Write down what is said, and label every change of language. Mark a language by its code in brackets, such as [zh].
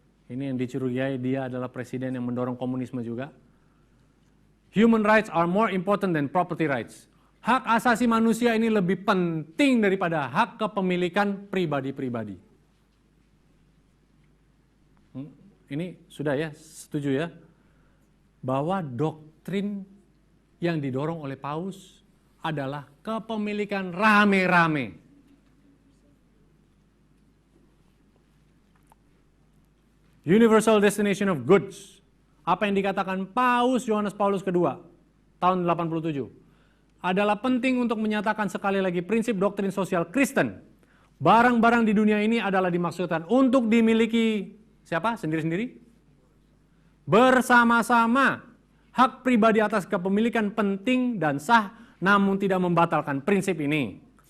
[id] Ini yang dicurigai dia adalah presiden yang mendorong komunisme juga. [en] Human rights are more important than property rights. [id] Hak asasi manusia ini lebih penting daripada hak kepemilikan pribadi-pribadi. Ini sudah ya, setuju ya? Bahwa doktrin yang didorong oleh Paus adalah kepemilikan rame-rame. [en] Universal destination of goods. [id] Apa yang dikatakan Paus Yohanes Paulus II tahun 87 adalah penting untuk menyatakan sekali lagi prinsip doktrin sosial Kristen. Barang-barang di dunia ini adalah dimaksudkan untuk dimiliki siapa? Sendiri-sendiri? Bersama-sama. Hak pribadi atas kepemilikan penting dan sah, namun tidak membatalkan prinsip ini.